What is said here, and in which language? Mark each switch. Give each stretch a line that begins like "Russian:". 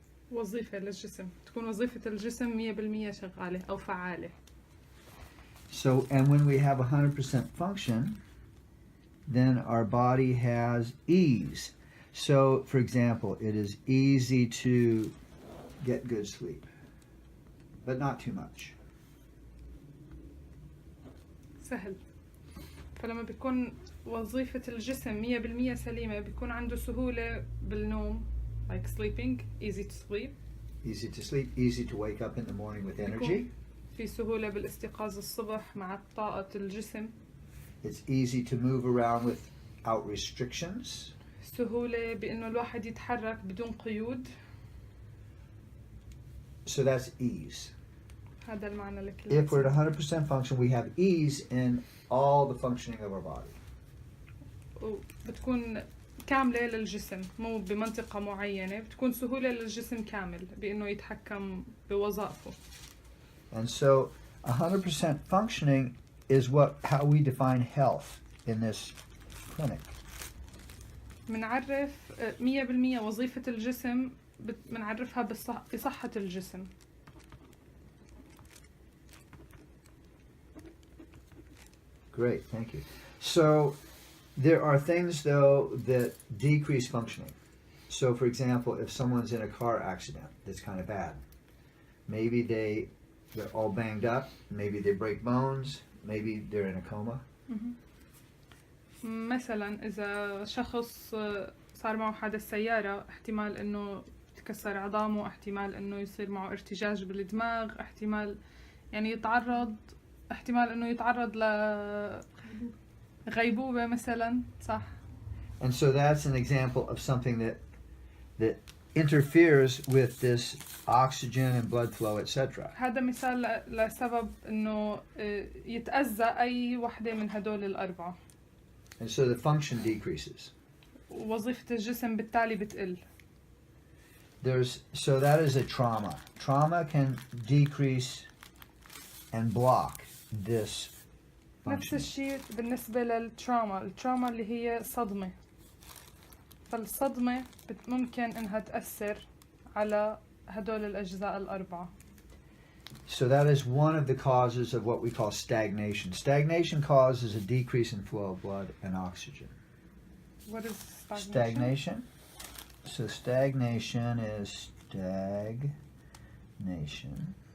Arabic: وظيفة للجسم، تكون وظيفة الجسم 100% شغالة أو فعالة.
English: So, and when we have 100% function, then our body has ease. So, for example, it is easy to get good sleep, but not too much.
Arabic: سهل. فلما بيكون وظيفة الجسم 100% سليمة بيكون عنده سهولة بالنوم،
English: like sleeping, easy to sleep. Easy to sleep, easy to wake up in the morning with energy.
Arabic: في سهولة بالاستيقاظ الصبح مع طاقة الجسم.
English: It's easy to move around without restrictions.
Arabic: سهولة بإنه الواحد يتحرك بدون قيود.
English: So that's ease.
Arabic: هذا المعنى لكل.
English: If we're at 100% function, we have ease in all the functioning of our body.
Arabic: وبتكون كاملة للجسم، مو بمنطقة معينة، بتكون سهولة للجسم كامل بإنه يتحكم بوظائفه.
English: And so 100% functioning is how we define health in this clinic.
Arabic: منعرف 100% وظيفة الجسم منعرفها بصحة الجسم.
English: Great, thank you. So there are things though that decrease functioning. So for example, if someone's in a car accident that's kind of bad, maybe they're all banged up, maybe they break bones, maybe they're in a coma.
Arabic: مثلا إذا شخص صار معه حادث سيارة احتمال إنه تكسر عظامه، احتمال إنه يصير معه ارتجاج بالدماغ، احتمال يعني احتمال إنه يتعرض لغيبوبة مثلا، صح؟
English: And so that's an example of something that interferes with this oxygen and blood flow, etc.
Arabic: هذا مثال لسبب إنه يتأذى أي وحدة من هدول الأربعة.
English: And so the function decreases.
Arabic: وظيفة الجسم بالتالي بتقل.
English: So that is a trauma. Trauma can decrease and block this
Arabic: نفس
English: function.
Arabic: الشيء بالنسبة للتراما، التراما اللي هي صدمة. فالصدمة ممكن إنها تأثر على هدول الأجزاء الأربعة.
English: So that is one of the causes of what we call stagnation. Stagnation causes a decrease in flow of blood and oxygen. What is stagnation? Stagnation. So stagnation is stagnation.